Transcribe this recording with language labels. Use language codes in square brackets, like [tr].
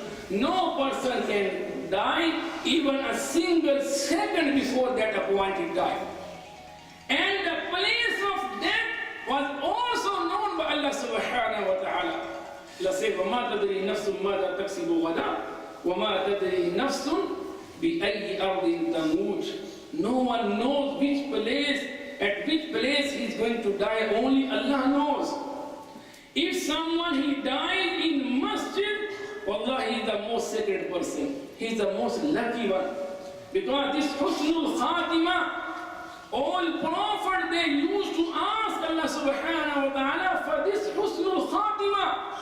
[en] No person can die even a single second before that appointed time. And the place of death was also known by Allah subhanahu wa ta'ala. Allah says, [ar] وَمَا تَدْرِي نَفْسٌ مَاذَا تَكْسِبُ غَدًا وَمَا تَدْرِي نَفْسٌ بِأَيِّ أَرْضٍ تَمُوتُ. [en] No one knows at which place he is going to die. Only Allah knows. If someone he dies in masjid, Allah, he is the most sacred person. He is the most lucky one. Because this husnul khatima, all prophets, they used to ask Allah subhanahu wa ta'ala for this husnul khatima.